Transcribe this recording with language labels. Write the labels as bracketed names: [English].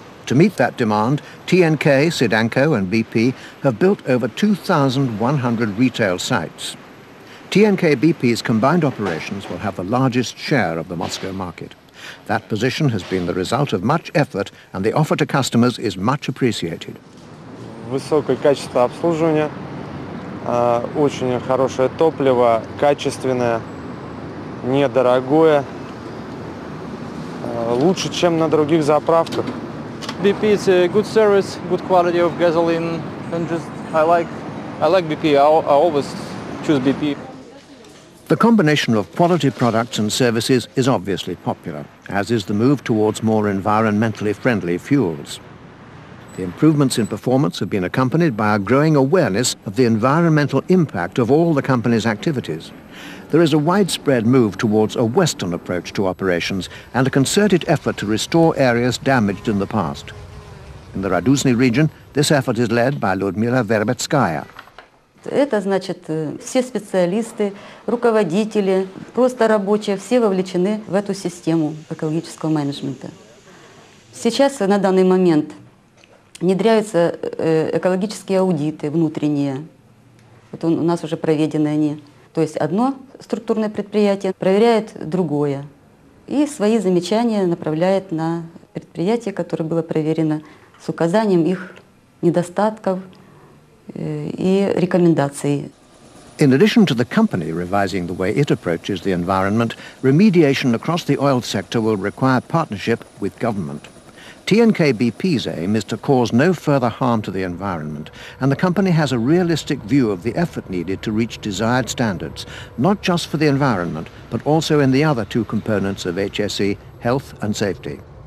[English] To meet that demand, TNK, Sidanko and BP have built over 2,100 retail sites. TNK BP's combined operations will have the largest share of the Moscow market. That position has been the result of much effort, and the offer to customers is much appreciated. [Russian] Высокое качество обслуживания, очень хорошее топливо, качественное, недорогое, лучше, чем на других заправках. [English] BP is a good service, good quality of gasoline, and just I like BP. I always choose BP. The combination of quality products and services is obviously popular, as is the move towards more environmentally friendly fuels. The improvements in performance have been accompanied by a growing awareness of the environmental impact of all the company's activities. There is a widespread move towards a Western approach to operations and a concerted effort to restore areas damaged in the past. In the Raduzhny region, this effort is led by Ludmila Verbetskaya. [Russian] Это значит, все специалисты, руководители, просто рабочие, все вовлечены в эту систему экологического менеджмента. Сейчас, на данный момент, внедряются экологические аудиты внутренние. Вот у нас уже проведены они. То есть одно структурное предприятие проверяет другое. И свои замечания направляет на предприятие, которое было проверено, с указанием их недостатков, и рекомендаций. [English] In addition to the company revising the way it approaches the environment, remediation across the oil sector will require partnership with government. TNK BP's aim is to cause no further harm to the environment, and the company has a realistic view of the effort needed to reach desired standards, not just for the environment, but also in the other two components of HSE, health and safety.